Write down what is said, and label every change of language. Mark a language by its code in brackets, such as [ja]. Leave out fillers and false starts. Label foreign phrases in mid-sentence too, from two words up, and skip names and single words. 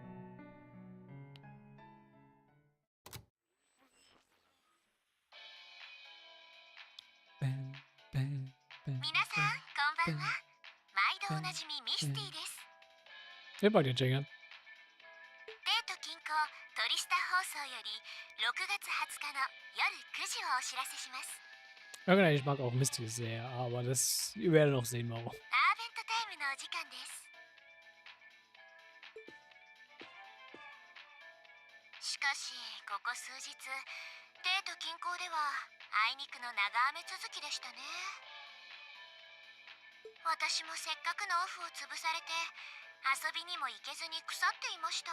[ja] Bam, bam, bam, 皆さんこんばんは。毎度おなじみミスティです。 [en] Hey, buddy, Jingen. [ja] デート近郊トリスタ放送より6月20日の夜9時をお知らせします。 [de] Okay, ich mag auch Misty sehr, aber das ihr werdet noch sehen, warum. [ja] アーベントタイムのお時間です。しかしここ数日デート近郊ではあいにくの長雨続きでしたね。私もせっかくのオフを潰されて遊びにも行けずに腐っていました。